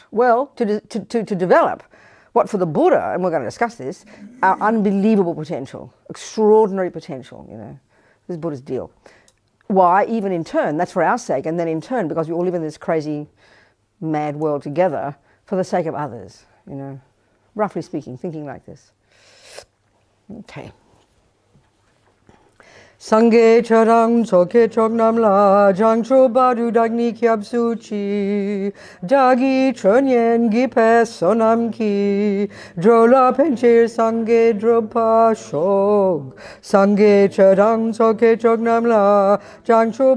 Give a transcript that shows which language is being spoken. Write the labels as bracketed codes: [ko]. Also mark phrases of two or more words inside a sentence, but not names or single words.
[en] Well, to develop what for the Buddha, and we're going to discuss this, our unbelievable potential, extraordinary potential, you know. This is Buddha's deal. Why? Even in turn, that's for our sake, and then in turn, because we all live in this crazy, mad world together, for the sake of others, you know. Roughly speaking, thinking like this. Okay. [bo] སངས་རྒྱས་ཆོས་དང་ཚོགས་ཀྱི་མཆོག་རྣམས་ལ་བྱང་ཆུབ་བར་དུ་བདག་ནི་སྐྱབས་སུ་མཆི་བདག་གིས་ཆོས་ཉན་བགྱིས་པའི་བསོད་ནམས་ཀྱིས འགྲོ་ལ་ཕན་ཕྱིར་སངས་རྒྱས་འགྲུབ་པར་ཤོག་སངས་རྒྱས་ཆོས་དང་ཚོགས་ཀྱི་མཆོག་རྣམས་ལ་བྱང་ཆུབ